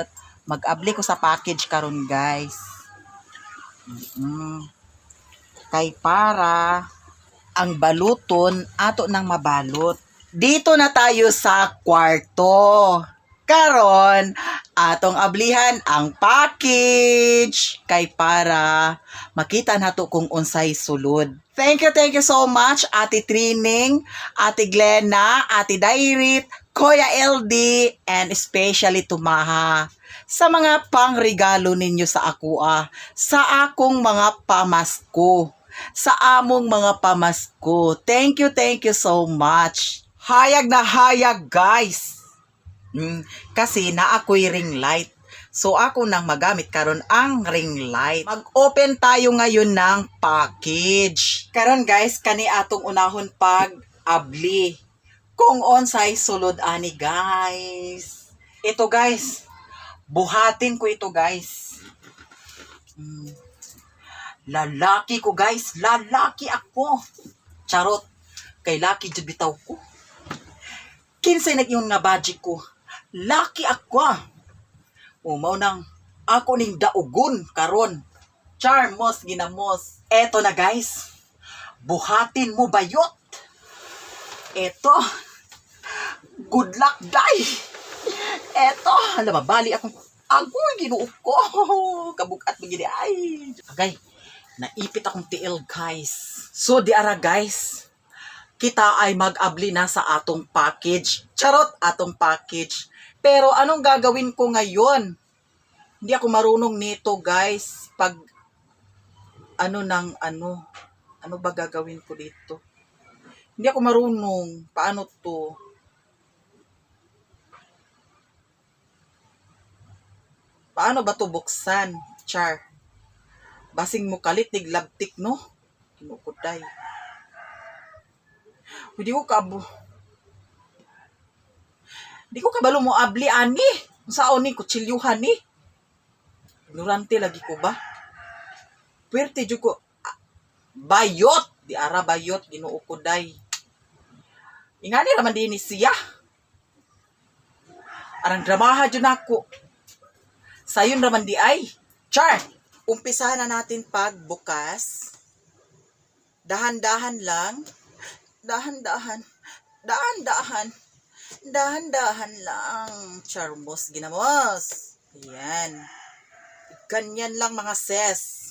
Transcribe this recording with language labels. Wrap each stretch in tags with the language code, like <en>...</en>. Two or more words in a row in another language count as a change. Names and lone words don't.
<ceb>Mag-abli ko sa package karon guys. Kay para ang baluton ato nang mabalot.</ceb> <tl>Dito na tayo sa kwarto.</tl> <ceb>Karon atong ablihan ang package kay para makita nato kung unsay sulod.</ceb> <en>Thank you so much</en> <ceb>Ate Trining, Ate Glenna, Ate Dairit, Kuya LD, and especially Tumaha sa mga pangregalo ninyo sa ako sa akong mga pamasko, sa among mga pamasko.</ceb> <en>Thank you so much.</en> <ceb>Hayag na hayag guys. Kasi na ako'y ring light. So ako nang magamit karon ang ring light.</ceb> <tl>Mag-open tayo ngayon ng package.</tl> <ceb>Karon guys, kani atong unahon pag-abli. Kung unsay sulod ani guys.</ceb> <tl>Ito guys. Buhatin ko ito guys.</tl> <ceb>Lalaki ko guys. Lalaki ako. Charot. Kay laki jud bitaw ko. Kinsay nag-iyon nga budget ko. Laki ako Umaw nang ako ning daugon karon. Charmos ginamos. Eto na guys.</ceb> <tl>Buhatin mo bayot. Eto.</tl> <en>Good luck day. Eto.</en> <ceb>Hala mabali akong agoy Ginoo ko. Kabugat begini ay. Agay. Naipit akong tiil guys. So di ara guys. Kita ay mag-abli na sa atong package. Charot, atong package.</ceb> <tl>Pero anong gagawin ko ngayon? Hindi ako marunong nito, guys. Pag ano ba gagawin ko dito? Hindi ako marunong. Paano to? Paano ba to buksan? Char.</tl> <ceb>Basing mo kalit, niglabtik, no? Kinukuday. Hindi ko kabalo mo abli ani. Saon ni kutsilyuhan ni. Ignorante lagi ko ba? Puwerte jud ko bayot, di ara bayot Ginoo ko day. Ingani raman din ni siya. Arang dramaha jud nako. Sayon raman di ay.</ceb> <tl>Char, umpisahan na natin pagbukas. Dahan-dahan lang. Dahan-dahan lang. Charmos ginamos. Ayan. Ganyan lang mga sis.</tl>